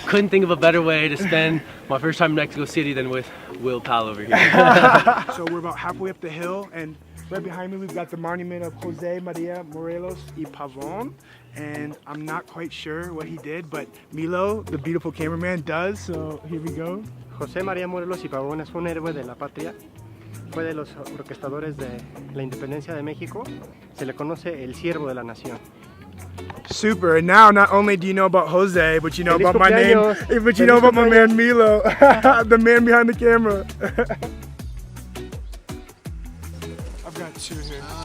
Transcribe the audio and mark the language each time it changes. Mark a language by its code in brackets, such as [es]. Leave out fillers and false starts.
[en] Couldn't think of a better way to spend my first time in Mexico City than with Will Pal over here. So we're about halfway up the hill, and right behind me we've got the monument of Jose Maria Morelos y Pavon. And I'm not quite sure what he did, but Milo, the beautiful cameraman, does. So here we go. [es] José María Morelos y Pavón es un héroe de la patria. Fue de los orquestadores de la independencia de México. Se le conoce el siervo de la nación. [en] Super. And now not only do you know about Jose, but you know [es] Feliz [en] about my name, [es] cumpleaños. [en] but you know about my man Milo, the man behind the camera. I've got 2 here.